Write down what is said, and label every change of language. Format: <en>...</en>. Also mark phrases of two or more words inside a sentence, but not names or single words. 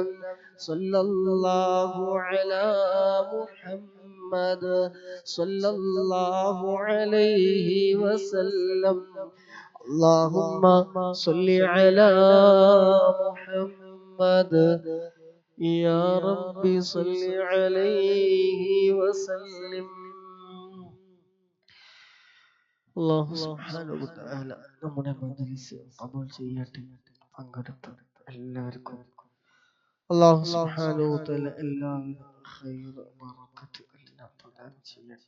<ar>صلى الله على محمد صلى الله عليه وسلم. اللهم صل على محمد يا رب صل عليه وسلم. الله سبحانه و تعالى</ar> <ml>നമ്മുടെ മജ്‌ലിസ് ഖബൂൽ ചെയ്യട്ടെ. പങ്കെടുത്ത എല്ലാവർക്കും</ml> <ar>الله سبحانه و تعالى</ar> <ml>എല്ലാവിധ</ml> <ar>خير بركة</ar> <ml>എല്ലാം പ്രദാനം ചെയ്യട്ടെ.</ml>